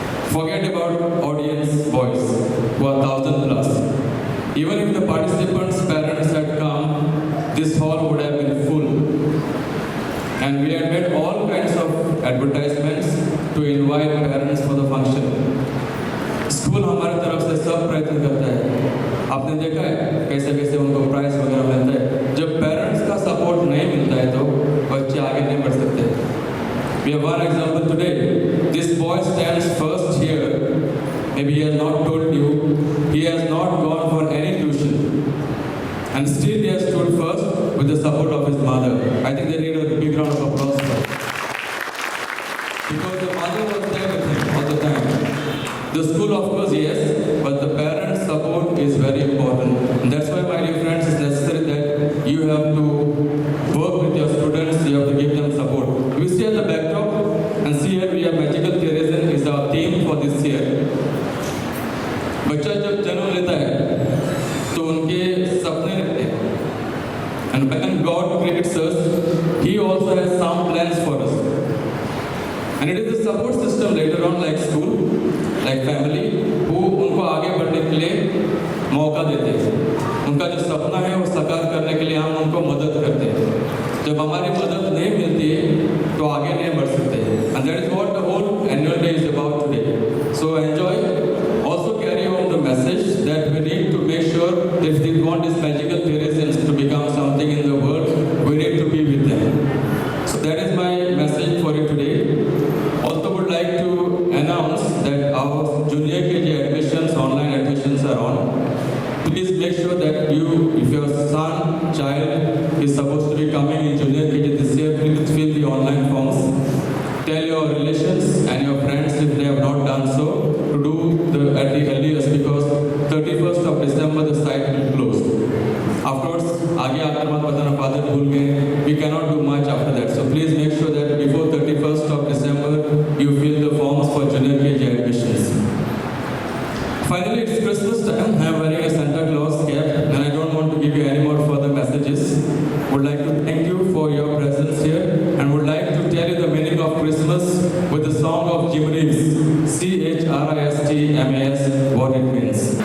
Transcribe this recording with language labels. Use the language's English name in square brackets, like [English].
[English] Forget about audience voice, who are 1,000 plus. Even if the participants' parents had come, this hall would have been full. And we had made all kinds of advertisements to invite parents for the function. [Hindi] School हमारी तरफ से सब प्रयत्न करता है। आपने देखा है कैसे कैसे उनको प्राइज वगैरह मिलता है। जब पेरेंट्स का सपोर्ट नहीं मिलता है तो बच्चे आगे नहीं बढ़ सकते। [English] We have one example today. This boy stands first here. Maybe he has not told you. He has not gone for any tuition. And still he has stood first with the support of his mother. I think they need a big round of applause for it. Because the mother was there with him all the time. The school, of course, yes, but the parents' support is very important. And that's why, my dear friends, it's necessary that you have to work with your students, you have to give them support. We see at the backdrop, and see here we have Magical Theresin is our theme for this year. [Hindi] बच्चा जब जन्म लेता है तो उनके सपने रहते हैं. [English] And when God creates us, He also has some plans for us. And it is the support system later on, like school, like family, who [Hindi] उनको आगे बढ़ने के लिए मौका देते हैं. उनका जो सपना है वो साकार करने के लिए हम उनको मदद करते हैं. जब हमारी मदद नहीं मिलती है तो आगे नहीं बढ़ सकते. [English] And that is what the whole annual day is about today. So enjoy. Also carry on the message that we need to make sure if we want these Magical Theresins to become something in the world, we need to be with them. So that is my message for you today. Also would like to announce that our junior KG admissions, online admissions are on. Please make sure that you, if your son, child is supposed to be coming in junior KG this year, please fill the online forms. Tell your relations and your friends if they have not done so to do at the earliest, because 31st of December the site will close. Afterwards, [Hindi] आगे आपको मत बताना [English] father [Hindi] भूल गए. [English] We cannot do much after that. So please make sure that before 31st of December you fill the forms for junior KG admissions. Finally, it's Christmas time. I am wearing a Santa Claus cap and I don't want to give you any more further messages. Would like to thank you for your presence here and would like to tell you the meaning of Christmas with the song of Jim Reeves, C-H-R-I-S-T-M-A-S, what it means.